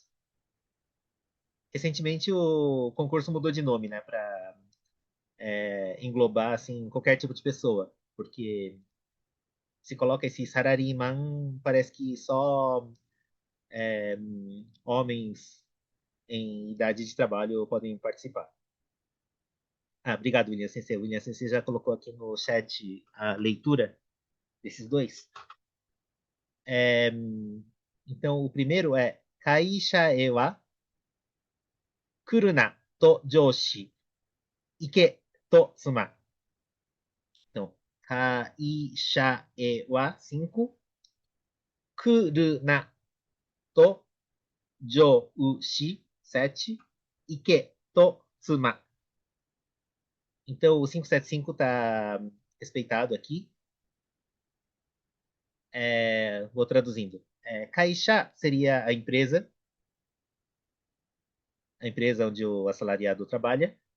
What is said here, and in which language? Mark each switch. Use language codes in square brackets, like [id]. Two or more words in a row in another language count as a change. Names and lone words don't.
[pt] Recentemente o concurso mudou de nome, né, para englobar assim qualquer tipo de pessoa, porque se coloca esse Sarariman, parece que só homens em idade de trabalho podem participar. Obrigado, William Sensei. O William Sensei já colocou aqui no chat a leitura desses dois. É, então, o primeiro é [ja] 会社へは来るなと上司行けと妻. Então, 会社へは 5, 来るなと上司 7, 行けと妻. [pt] Então, o 575 está respeitado aqui. Vou traduzindo. Kaisha seria a empresa onde o assalariado trabalha.